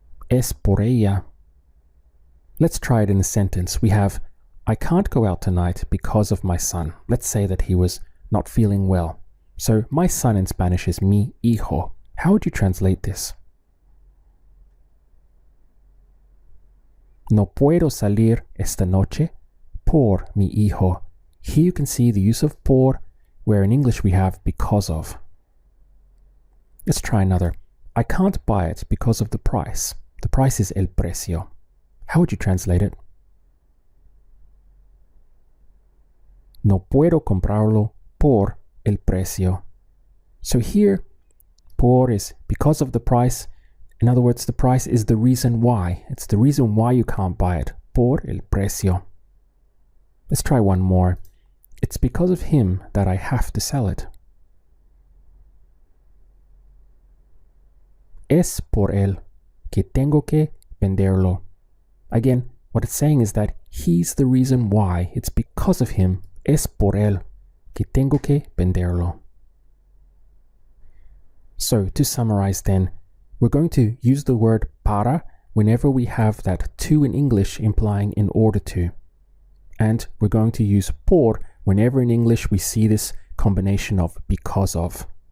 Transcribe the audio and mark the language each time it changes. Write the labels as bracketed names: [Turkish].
[Spanish] Es por ella. [English] Let's try it in a sentence. We have, I can't go out tonight because of my son. Let's say that he was not feeling well. So my son in Spanish is [Spanish] mi hijo. [English] How would you translate this? [Spanish] No puedo salir esta noche por mi hijo. [English] Here you can see the use of por, where in English we have because of. Let's try another. I can't buy it because of the price. The price is el precio. How would you translate it? [Spanish] No puedo comprarlo por el precio. [English] So here, por is because of the price. In other words, the price is the reason why. It's the reason why you can't buy it. [Spanish] Por el precio. [English] Let's try one more. It's because of him that I have to sell it. [Spanish] Es por él que tengo que venderlo. [English] Again, what it's saying is that he's the reason why. It's because of him. [Spanish] Es por él que tengo que venderlo. [English] So to summarize then, we're going to use the word para whenever we have that to in English implying in order to. And we're going to use por whenever in English we see this combination of because of.